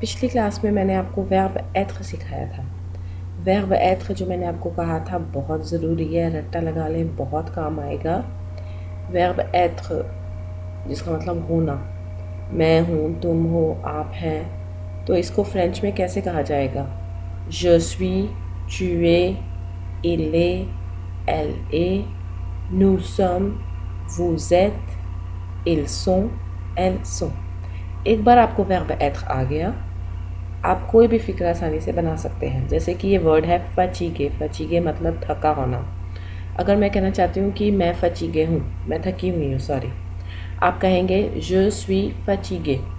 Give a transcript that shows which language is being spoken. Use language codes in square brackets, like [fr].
[hi] पिछली क्लास में मैंने आपको वर्ब être सिखाया था। वर्ब être जो मैंने आपको कहा था बहुत ज़रूरी है, रट्टा लगा लें, बहुत काम आएगा। वर्ब être जिसका मतलब होना, मैं हूँ, तुम हो, आप हैं, तो इसको फ्रेंच में कैसे कहा जाएगा? [fr] je suis, tu es, il est, elle est, nous sommes, vous êtes, ils sont, elles sont। [hi] एक बार आपको वर्ब être आ गया, आप कोई भी फ़िक्र आसानी से बना सकते हैं। जैसे कि ये वर्ड है फचीगे। फचीगे मतलब थका होना। अगर मैं कहना चाहती हूँ कि मैं फचीगे हूँ, मैं थकी हुई हूँ, सॉरी, आप कहेंगे [fr] je suis fatigué।